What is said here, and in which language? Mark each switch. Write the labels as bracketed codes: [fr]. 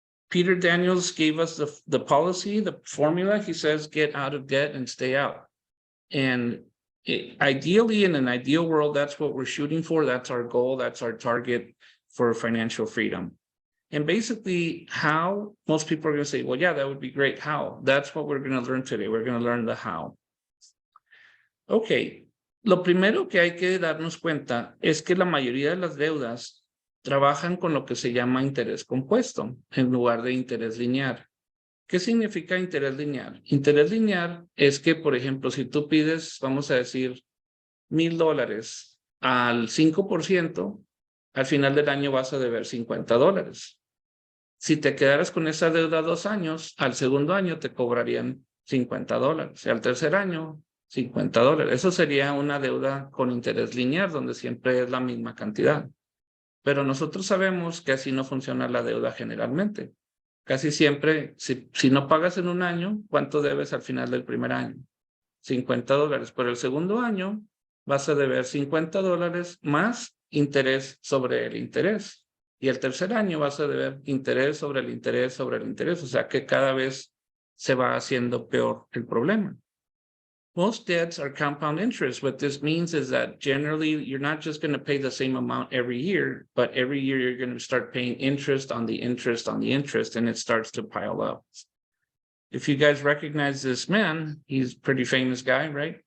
[en] Peter Daniels gave us the policy, the formula. He says, get out of debt and stay out. And ideally, in an ideal world, that's what we're shooting for. That's our goal. That's our target for financial freedom. And basically, how most people are going to say, well, yeah, that would be great. How? That's what we're going to learn today. We're going to learn the how. Okay. [es] Lo primero que hay que darnos cuenta es que la mayoría de las deudas trabajan con lo que se llama interés compuesto en lugar de interés lineal. ¿Qué significa interés lineal? Interés lineal es que, por ejemplo, si tú pides, vamos a decir, $1,000 al 5%, al final del año vas a deber $50. Si te quedaras con esa deuda 2 años, al segundo año te cobrarían $50. Y al tercer año, $50. Eso sería una deuda con interés lineal, donde siempre es la misma cantidad. Pero nosotros sabemos que así no funciona la deuda generalmente. Casi siempre, si no pagas en un año, ¿cuánto debes al final del primer año? $50. Pero el segundo año vas a deber $50 más interés sobre el interés. Y el tercer año vas a deber interés sobre el interés sobre el interés. O sea que cada vez se va haciendo peor el problema. [en] Most debts are compound interest. What this means is that generally you're not just going to pay the same amount every year, but every year you're going to start paying interest on the interest on the interest, and it starts to pile up. If you guys recognize this man, he's a pretty famous guy, right?